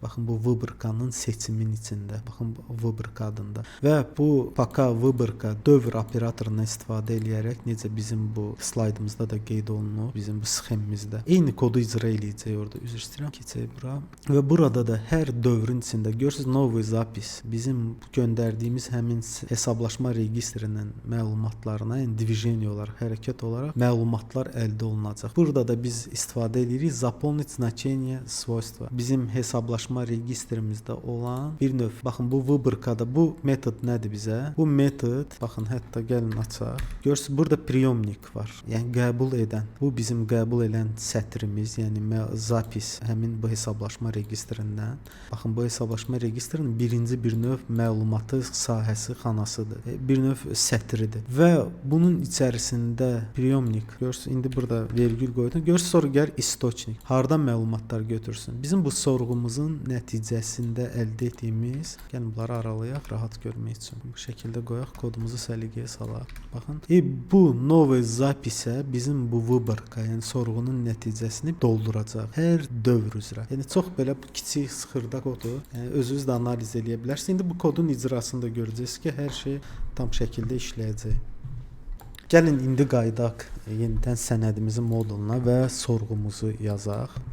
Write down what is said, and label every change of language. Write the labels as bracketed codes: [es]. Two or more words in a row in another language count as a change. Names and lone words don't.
[az] Baxın bu vыборканın seçimin içində. Baxın vыборка adında. Və bu [ru] пока vыборка [az] dövr operatorundan istifadə edərək necə bizim bu slaydımızda da qeyd olunur, bizim bu sxemimizdə. Eyni kodu icra eləyəcək orada. Üzr istəyirəm, keçək bura. Və burada da hər dövrün içində görürsüz [ru] новый запись. [az] Bizim göndərdiyimiz həmin hesablaşma registrinin məlumatlarına, yəni движение olaraq, hərəkət olaraq məlumatlar əldə olunacaq. Burada da biz istifadə edirik [ru] заполнить значение свойства. [az] Bizim hesablaşma registrimizdə olan bir növ. Baxın bu vыборкада bu metod nədir bizə? Bu metod, baxın hətta gəlin açaq. Görürsüz burada приемник var. Yəni qəbul edən. Bu bizim qəbul edən sətrimiz, yəni zapis həmin bu hesablaşma registrindən. Baxın bu hesablaşma registrinin birinci bir növ məlumatı sahəsi xanasıdır. Bir növ sətridir. Və bunun içərisində приемник. Görürsüz indi burada vergül qoydum. Görürsüz sonra gəlir источник. Hardan məlumatlar götürsün? Bizim bu sorğumuzun nəticəsində əldə etdiyimiz, yəni bunları aralayaq rahat görmək üçün. Bu şəkildə qoyaq, kodumuzu səliqəyə salaq. Baxın. Bu [ru] новый запиsə [az] bizim bu vыборка, yəni sorğunun nəticəsini dolduracaq hər dövr üzrə. Yəni çox belə kiçik sıxırda kodu, yəni özünüz də analiz edə bilərsiniz. İndi bu kodun icrasında görəcəksiniz ki, hər şey tam şəkildə işləyəcək. Gəlin indi qaydaq yenidən sənədimizin moduluna və sorğumuzu yazaq.